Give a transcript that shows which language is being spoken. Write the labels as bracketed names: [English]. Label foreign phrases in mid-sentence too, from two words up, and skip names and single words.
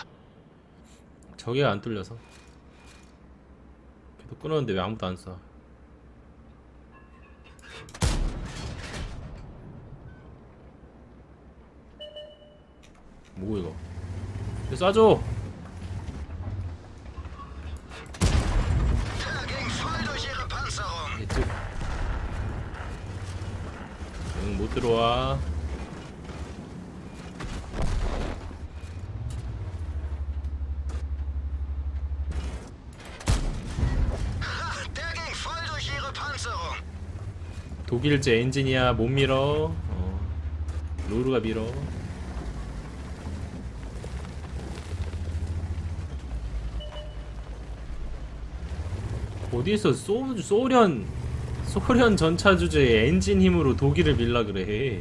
[Korean] 저기가 안 뚫려서 계속 끊었는데 왜 아무도 안 쏴. 뭐고 이거. 이거 쏴줘. [German] Der ging voll durch ihre Panzerung. [Korean] 예측. 응, 못 들어와. [German] Ha, der ging voll durch ihre Panzerung. [Korean] 독일제 엔지니어 못 밀어. 로르가 밀어. 어디서 소련 전차 주제에 엔진 힘으로 독일을 밀라 그래.